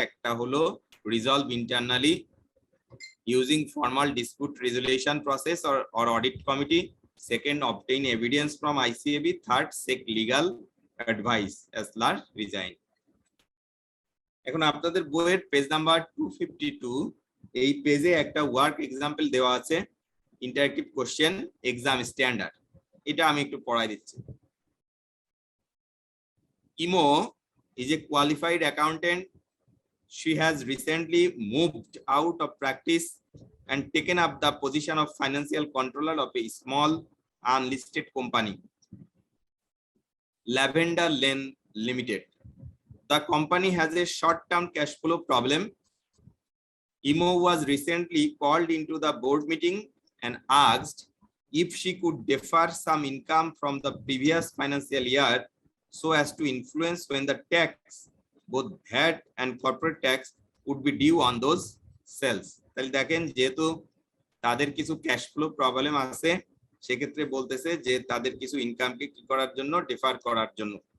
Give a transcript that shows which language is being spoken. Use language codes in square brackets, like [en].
[bn] একটা হলো [en] Resolve internally using formal dispute resolution process or audit committee, second, obtain evidence from ICAB, third, seek legal advice, as last resign. [bn] এখন আপনাদের বইয়ের page number 252 এই পেজে একটা ওয়ার্ক এক্সাম্পল দেওয়া আছে, [en] Interactive question exam standard. [bn] এটা আমি একটু পড়াই দিচ্ছি। [en] Imo is a qualified accountant. She has recently moved out of practice and taken up the position of financial controller of a small unlisted company, Lavender Lane Limited. The company has a short-term cash flow problem. Imo was recently called into the board meeting and asked if she could defer some income from the previous financial year so as to influence when the tax, both VAT and corporate tax, would be due on those sales. [bn] তাহলে দেখেন যেহেতু তাদের কিছু cash flow problem আছে সেক্ষেত্রে বলতেছে যে তাদের কিছু ইনকামকে কি করার জন্য, ডিফার করার জন্য।